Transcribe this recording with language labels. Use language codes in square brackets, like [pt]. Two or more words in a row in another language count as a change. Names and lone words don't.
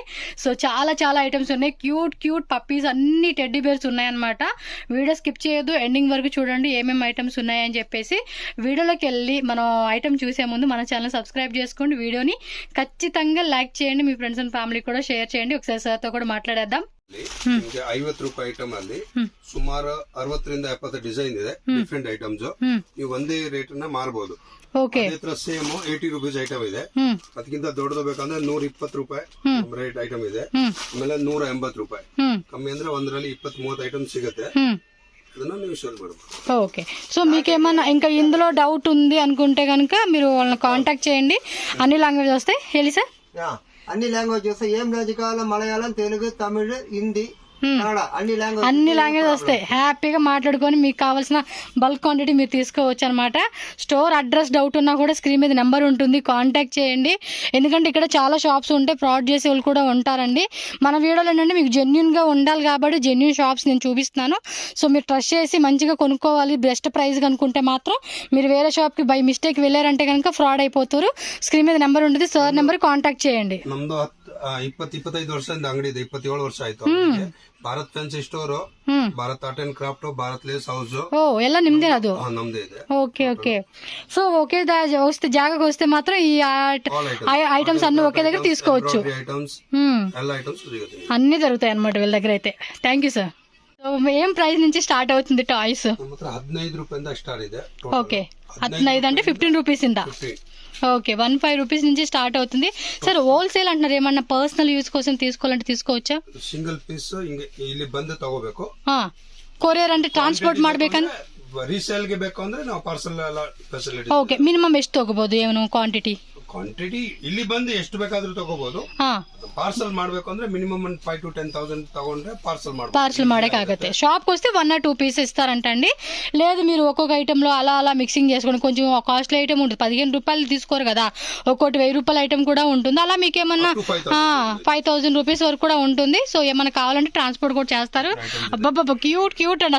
[te] సో చాలా చాలా ఐటమ్స్ ఉన్నాయి. [en] cute puppies [te] అన్ని [en] teddy bears [te] ఉన్నాయన్నమాట. [en] video skip [te] చేయొద్దు, ఎండింగ్ వరకు చూడండి ఏమేమి ఐటమ్స్ ఉన్నాయని చెప్పేసి. వీడియోలోకి వెళ్ళి మనం ఐటమ్ చూసే ముందు మన [en] channel subscribe [te] చేసుకోండి. వీడియోని ఖచ్చితంగా లైక్ చేయండి. మీ [en] friends and family [te] కూడా షేర్ చేయండి. ఒకసారి సార్ తో కూడా ಮಾತಾಡೋಣ. [kn] ನಿಮಗೆ 50 ರೂಪಾಯಿ ಐಟಮ್ ಅಲ್ಲಿ ಸುಮಾರು 60 ರಿಂದ 70 ಡಿಸೈನ್ ಇದೆ. [en] different items [kn] ನೀವು ಒಂದೇ ರೇಟ್ ನ ಮಾರಬಹುದು. [en] same 80 rupees item [kn] ಇದೆ. ಅದಕ್ಕಿಂತ ದೊಡ್ಡದು ಬೇಕಂದ್ರೆ 120 ರೂಪಾಯಿ [en] rate item [kn] ಇದೆ. ಆಮೇಲೆ 180 ರೂಪಾಯಿ ಕಮ್ಮಿ ಅಂದ್ರೆ ಒಂದರಲ್ಲಿ 20-30 ಐಟಮ್ ಸಿಗುತ್ತೆ. [te] ఓకే. సో మీకేమన్నా ఇంకా ఇందులో డౌట్ ఉంది అనుకుంటే కనుక మీరు వాళ్ళని కాంటాక్ట్ చేయండి. అన్ని లాంగ్వేజ్ వస్తాయి. హేళి సార్. అన్ని లాంగ్వేజ్ వస్తాయి. ఏం లాంగ్వేజ్ కావాలో మలయాళం, తెలుగు, తమిళ్, హిందీ, అన్ని లాంగ్వేజ్ వస్తాయి. హ్యాపీగా మాట్లాడుకొని మీకు కావాల్సిన [en] bulk quantity [te] మీరు తీసుకోవచ్చు అనమాట. [en] store address doubt [te] ఉన్నా కూడా స్క్రీన్ మీద నెంబర్ ఉంటుంది, కాంటాక్ట్ చేయండి. ఎందుకంటే ఇక్కడ చాలా షాప్స్ ఉంటాయి, ఫ్రాడ్ చేసే వాళ్ళు కూడా ఉంటారండి. మన వీడియోలో ఏంటంటే మీకు జెన్యున్ గా ఉండాలి కాబట్టి [en] genuine shops [te] నేను చూపిస్తున్నాను. సో మీరు ట్రస్ట్ చేసి మంచిగా కొనుక్కోవాలి. [en] best price [te] కనుక్కుంటే మాత్రం మీరు వేరే షాప్ కి [en] by mistake [te] వెళ్ళారంటే కనుక ఫ్రాడ్ అయిపోతారు. స్క్రీన్ మీద నెంబర్ ఉంటుంది, [en] sir number contact [te] చేయండి. [kn] 20-25 ವರ್ಷದಿಂದ ಅಂಗಡಿ ಇದೆ. 27 ವರ್ಷ ಆಯ್ತು. ಭಾರತ್ ಫ್ಯಾನ್ಸಿ ಸ್ಟೋರ್, ಭಾರತ್ ಆರ್ಟ್ ಅಂಡ್ ಕ್ರಾಫ್ಟ್, ಭಾರತ್ ಲೇಸ್ ಹೌಸ್ ಎಲ್ಲ ನಿಮ್ದೇ ಅದು. ನಮ್ದೇ ಇದೆ. [te] ఓకే. సో ఒకే వస్తే జాగాకి వస్తే మాత్రం ఈ ఐటమ్స్ అన్ని ఒకే దగ్గర తీసుకోవచ్చు. అన్ని దొరుకుతాయి అనమాట వీళ్ళ దగ్గర అయితే. [en] thank you sir. [te] సో ఏం ప్రైస్ నుంచి స్టార్ట్ అవుతుంది టాయ్స్? [kn] 15 ರೂಪಾಯಿಂದ ಸ್ಟಾರ್ಟ್ ಇದೆ. [te] ఓకే, 15 అంటే 15 రూపీస్ ఇంత. ఓకే, 15 రూపీస్ నుంచి స్టార్ట్ అవుతుంది. సార్ హోల్సేల్ అంటున్నారు, ఏమన్నా [en] personal use [te] కోసం తీసుకోవాలంటే తీసుకోవచ్చా? [en] single piece [kn] ಇಲ್ಲಿ ಬಂದು ತಗೋಬೇಕು. ಕೊರಿಯರ್ అంటే ಟ್ರಾನ್ಸ್ಪೋರ್ಟ್ ಮಾಡ್ಬೇಕಂದ್ರೆ ರೀಸೇಲ್ ಗೆ ಬೇಕು ಅಂದ್ರೆ ನಾವು ಪಾರ್ಸಲ್ ಎಲ್ಲ ಫೆಸಿಲಿಟಿ. [en] ok, minimum [kn] ಎಷ್ಟು ತಗೋಬಹುದು? ಏನು ಕ್ವಾಂಟಿಟಿ ಇಲ್ಲಿ ಬಂದು ಎಷ್ಟು ಬೇಕಾದ್ರೂ ತಗೋಬಹುದು. ಪಾರ್ಸಲ್ ಮಾಡ್ಬೇಕು ಅಂದ್ರೆ [en] minimum 5 to 10,000 [kn] ತಗೊಂಡ್ರೆ ಪಾರ್ಸಲ್ ಮಾಡಕ್ಕಾಗತ್ತೆ. [te] షాప్కి వస్తే 1 or 2 పీస్ ఇస్తారంటండి. లేదు మీరు ఒక్కొక్క ఐటమ్ లో అలా మిక్సింగ్ చేసుకోండి. కొంచెం [en] costly item [te] ఉంటుంది, 15 రూపాయలు తీసుకోరు కదా, ఒక్కోటి 1000 రూపాయల ఐటమ్ కూడా ఉంటుంది. అలా మీకు ఏమన్నా 5,000 రూపీస్ వరకు కూడా ఉంటుంది. సో ఏమన్నా కావాలంటే ట్రాన్స్పోర్ట్ కూడా చేస్తారు. అబ్బాబ్బా క్యూట్ అండి.